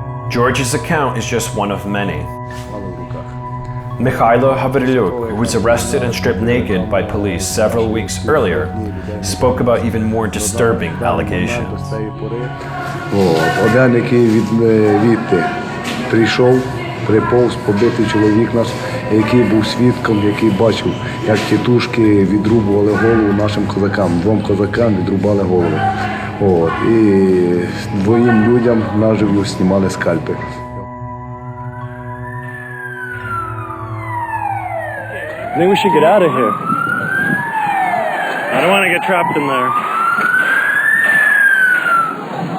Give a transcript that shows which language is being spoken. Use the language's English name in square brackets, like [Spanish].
[English] George's account is just one of many. Mikhailo Havrilyuk, who was arrested and stripped naked by police several weeks earlier, spoke about even more disturbing allegations. [Ukrainian] Один, який відти прийшов, приповз, побитий чоловік наш, який був свідком, який бачив, як тітушки відрубували голову нашим козакам. 2 козакам відрубали голову. І 2 людям наживо знімали скальпи. [English] I think we should get out of here. I don't want to get trapped in there.